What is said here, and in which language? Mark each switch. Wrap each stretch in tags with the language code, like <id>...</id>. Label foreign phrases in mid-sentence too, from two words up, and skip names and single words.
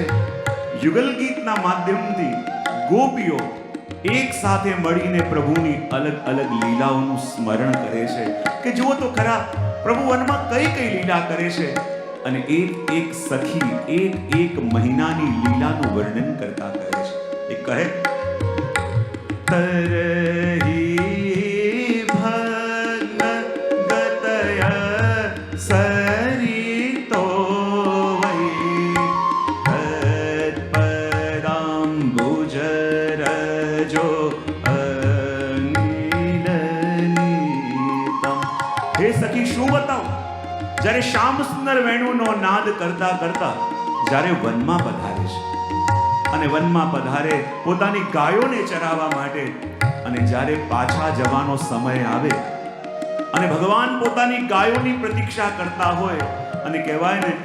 <gu>યુગલ ગીતના માધ્યમથી ગોપીઓ એક સાથે મળીને પ્રભુની અલગ અલગ લીલાઓનું સ્મરણ કરે છે કે જુઓ તો ખરા પ્રભુ વનમાં કઈ કઈ લીલા કરે છે, અને એક એક સખી એક એક મહિનાની લીલાનું વર્ણન કરતા કરે છે. એ કહે</gu> <sa>तरही भगतय सरितो वै तत्पदाम्बुजरजो अनिलनीतम.</sa> <gu>હે સખી શું બતાવું, જ્યારે શ્યામ સુંદર વેણુનો નાદ કરતા કરતા જ્યારે વનમાં પધારે છે અને વનમાં પધારે પોતાની ગાયોને ચરાવવા માટે, અને જ્યારે પાછા જવાનો સમય આવે અને ભગવાન પોતાની ગાયોની પ્રતીક્ષા કરતા હોય, અને કહેવાય ને</gu>